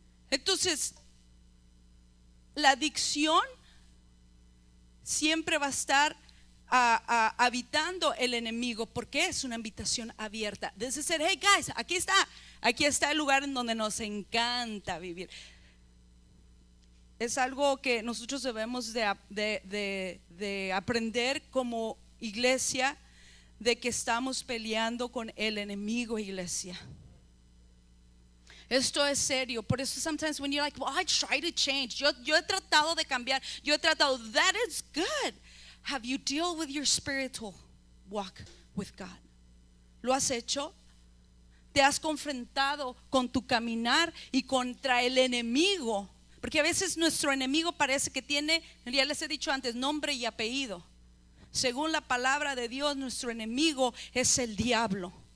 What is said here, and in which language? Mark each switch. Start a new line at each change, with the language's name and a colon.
Spanish: Entonces la adicción siempre va a estar habitando el enemigo, porque es una invitación abierta. Desde ser:
English: hey guys,
Spanish: aquí está el lugar en donde nos encanta vivir. es algo que nosotros debemos de aprender como iglesia, de que estamos peleando con el enemigo, iglesia. Esto es serio. Por eso
English: sometimes when you're like, well, I try to change,
Spanish: yo he tratado de cambiar,
English: that is good. Have you dealt with your spiritual walk with God?
Spanish: ¿Lo has hecho? ¿Te has confrontado con tu caminar y contra el enemigo? Porque a veces nuestro enemigo parece que tiene, ya les he dicho antes, nombre y apellido. Según la palabra de Dios, nuestro enemigo es el diablo.